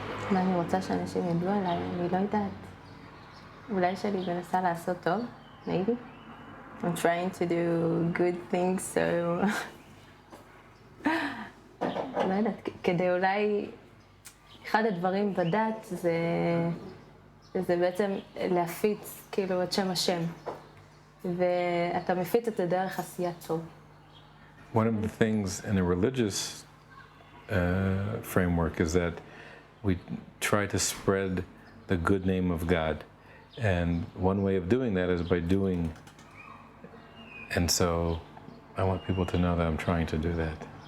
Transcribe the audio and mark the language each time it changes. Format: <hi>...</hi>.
<he>מה אני רוצה שאנשים ידעו עליי? אני לא יודעת. אולי שאני מנסה לעשות טוב, maybe.</he> <en>I'm trying to do good things, so...</en> <he>לא יודעת, כדי אולי... אחד הדברים בדת זה בעצם להפיץ כאילו את שם השם. ואתה מפיץ את זה דרך עשיית טוב.</he> <en>One of the things in a religious framework is that we try to spread the good name of God. And one way of doing that is by doing. And so I want people to know that I'm trying to do that.</en>